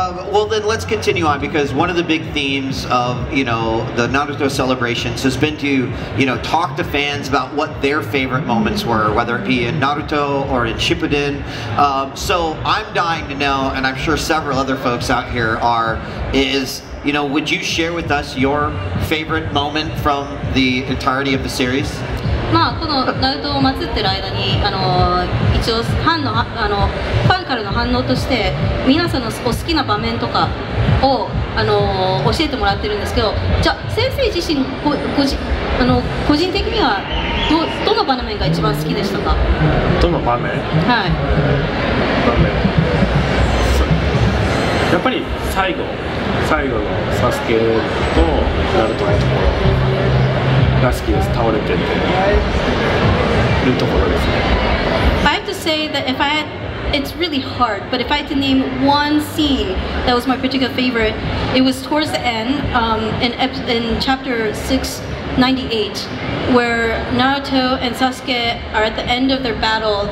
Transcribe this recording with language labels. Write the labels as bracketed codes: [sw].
[en] Well, then let's continue on, because one of the big themes of the Naruto celebrations has been to talk to fans about what their favorite moments were, whether it be in Naruto or in Shippuden. So I'm dying to know, and I'm sure several other folks out here would you share with us your favorite moment from the entirety of the series? [ja] このナルトを祀ってる間に一応ファンからの反応として皆さんのお好きな場面とかを教えてもらってるんですけど、じゃあ先生自身個人的にはどの場面が一番好きでしたか？どの場面？はい。場面。やっぱり最後のサスケとナルトのところが好きです。倒れてるところですね。 [en] I have to say that it's really hard, but if I had to name one scene that was my particular favorite, it was towards the end, in chapter 698, where Naruto and Sasuke are at the end of their battle.